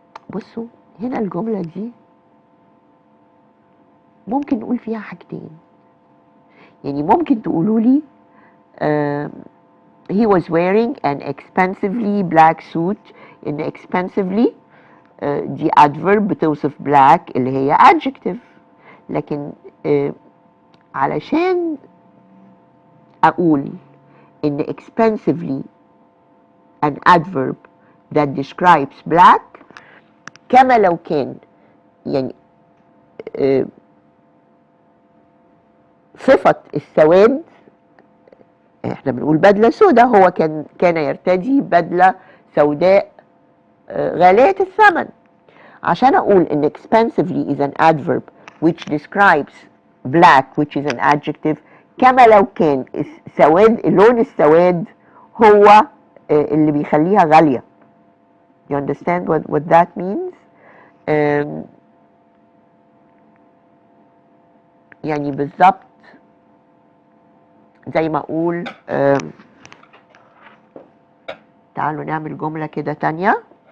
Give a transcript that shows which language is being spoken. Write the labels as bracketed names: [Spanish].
[Arabic] بصوا هنا الجملة دي ممكن نقول فيها حاجتين. [English] يعني ممكن تقولوا لي he was wearing an expensively black suit. [Arabic] إن expensively دي adverb بتوصف black اللي هي adjective، لكن علشان أقول إن expensively an adverb that describes black كما لو كان يعني صفة السواد، احنا بنقول بدلة سوداء، هو كان يرتدي بدلة سوداء غالية الثمن. عشان أقول إن expensively is an adverb which describes black which is an adjective كما لو كان السواد لون السواد هو اللي بيخليها غالية. [English] You understand what that means? [Arabic] يعني بالظبط زي ما أقول تعالوا نعمل جملة كده تانية.